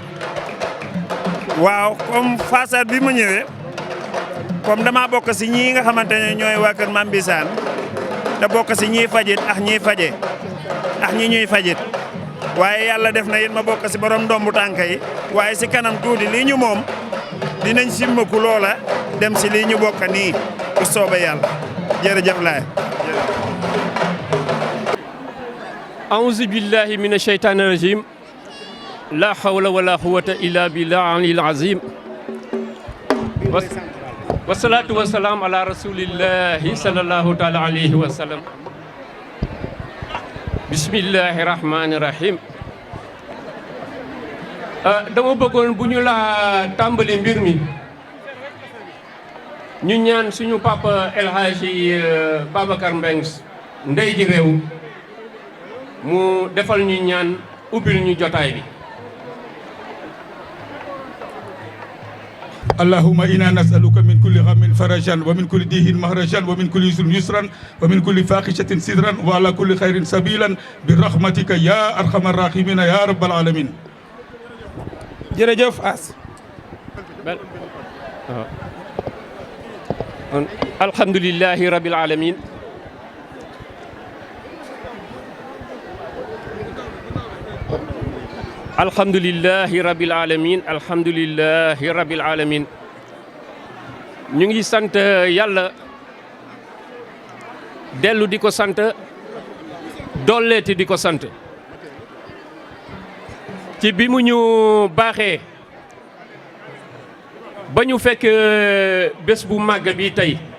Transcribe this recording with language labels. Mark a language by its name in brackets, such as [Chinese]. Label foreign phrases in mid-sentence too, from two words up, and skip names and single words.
[Wolof] waaw [French] comme façade [Wolof] bi ma ñëwee comme dama bokk si ñii nga xamante ne ñooy waa kër Mame Bissane te bokk si ñiy fajit ak ñiy faje ak ñi ñuy fajit waaye yàlla def na yéen ma bokk si borom ndombu tànk yi waaye si kanam tuuti lii ñu moom dinañ simmaku loola dem si lii ñu bokk nii bu soobee yàlla jërëjëf laay. [Arabic] أعوذ بالله من الشيطان الرجيم لا حول ولا قوة إلا بالله العلي العظيم والصلاة والسلام على رسول الله صلى الله تعالى عليه وسلم بسم الله الرحمن الرحيم [Wolof] dama bëggoon bu ñu la tàmbali mbir mi ñu ñaan suñu papa El Hadji Babacar Mbengue ndey ji réew mu defal ñu ñaan ubbil ñu jotaay bi [Arabic] اللهم إنا نسألك من كل غم فرجا ومن كل ديه مهرجا ومن كل يسر يسرا ومن كل فاحشة سدرا وعلى كل خير سبيلا برحمتك يا أرحم الراحمين يا رب العالمين. [Wolof] jërëjëf As. [Arabic] الحمد لله رب العالمين الحمد لله رب العالمين الحمد لله رب العالمين [Wolof] ñu ngi sant yàlla dellu di ko sant dolleeti di ko sant ci bi mu ñu baaxee ba ñu fekk bés bu màgg bi tey